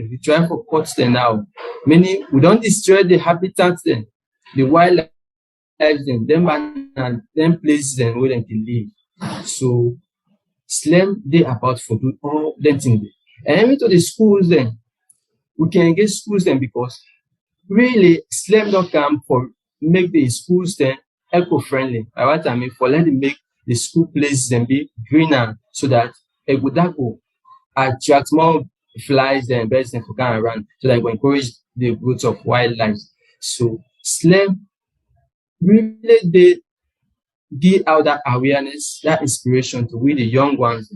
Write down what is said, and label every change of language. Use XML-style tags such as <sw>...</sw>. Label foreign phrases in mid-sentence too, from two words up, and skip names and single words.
<pcm>If we try for cut them now, meaning we don destroy the habitats dem, the wildlife dem, them places dem wey dem dey live. So SLAM dey about for do all them things dem. And even to the schools dem, we can engage schools dem because really SLAM don come for make the schools dem eco-friendly. By what I mean for let them make the school places dem be greener so that that go attract more flies and birds dem for come around so that e go encourage the growth of wildlife. So SLAM really dey give out that awareness, that inspiration to we the young ones.</pcm>